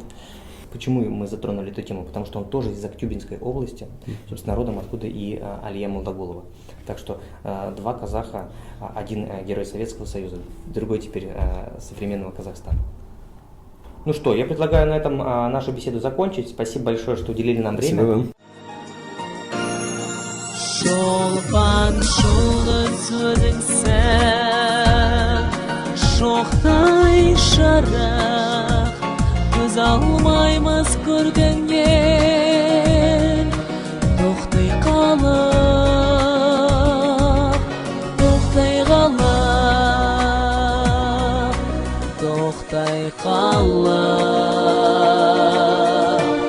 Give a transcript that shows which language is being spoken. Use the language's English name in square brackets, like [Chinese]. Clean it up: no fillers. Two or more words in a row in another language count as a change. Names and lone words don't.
[Russian] Почему мы затронули эту тему? Потому что он тоже из Актюбинской области, собственно, родом откуда и Алия Молдагулова. Так что 2 казаха, один герой Советского Союза, другой теперь современного Казахстана. Ну что, я предлагаю на этом нашу беседу закончить. Спасибо большое, что уделили нам время. Спасибо вам. [Kazakh] Шолпан шулыцыдыңса, шоқтай шарақ, көз алмаймыз көргеннен, тоқтай қалып, тоқтай қалып, тоқтай қалып.